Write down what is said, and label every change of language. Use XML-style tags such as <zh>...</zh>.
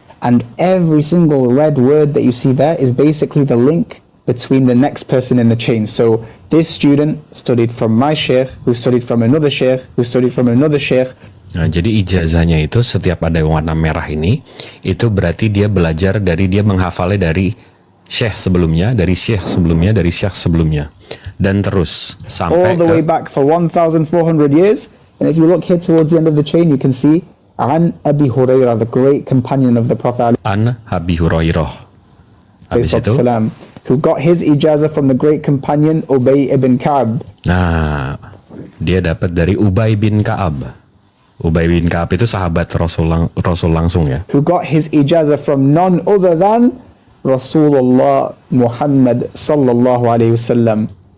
<en>And every single red word that you see there is basically the link between the next person in the chain. So this student studied from my sheikh, who studied from another sheikh, who studied from another sheikh.</en> <id>Nah, jadi ijazahnya itu setiap ada warna merah ini, itu berarti dia belajar dari, dia menghafalnya dari syekh sebelumnya, dari syekh sebelumnya, dari syekh sebelumnya. Dan terus sampai</id> <en>All the way back for 1,400 years. And if you look here towards the end of the chain, you can see An Abi Hurairah, the great companion of the Prophet</en> <id>An Abi Hurairah. Habis itu,</id> <en>ﷺ, who got his ijazah from the great companion Ubay ibn Ka'b.</en> <id>nah dia dapat dari Ubay bin Ka'ab. Ubay bin Ka'ab itu sahabat Rasul langsung ya.</id> <en>Who got his ijazah from none other than Rasulullah Muhammad sallallahu alaihi wasallam.</en>